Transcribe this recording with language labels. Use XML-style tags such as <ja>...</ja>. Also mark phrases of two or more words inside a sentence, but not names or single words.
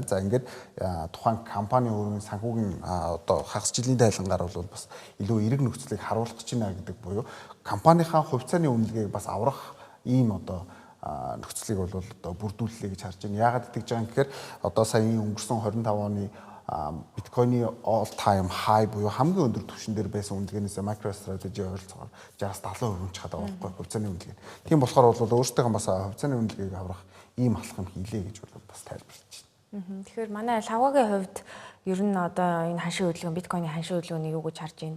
<mn>За ингээд тухайн компани өөрийн санхүүгийн одоо хагас жилийн тайлангаар бол бас илүү эерэг нөхцөлийг харуулах гэж байна гэдэг буюу компанийнхаа хувьцааны үнэлгээг бас аврах ийм одоо нөхцөлийг бол одоо бүрдүүллээ гэж харж байна. Яагаад гэж байгаа юм гэхээр одоо саяны өнгөрсөн 25 оны биткойны</mn> <en>all time high</en> <mn>буюу хамгийн өндөр түвшин дээр байсан үнэлгээнээс MicroStrategy ойролцоогоор 60-70% чад байгаа байхгүй хувьцааны үнэлгээ. Тийм болохоор бол өөрсдийнхөө бас хувьцааны үнэлгээг аврах ийм алхам хийлээ гэж бол бас тайлбарлаж байна. Тэгэхээр манай лавгагийн хувьд ер нь одоо энэ ханшийн хөдөлгөөн биткойны ханшийн хөдөлгөөнийг юу гэж харж байна?</mn>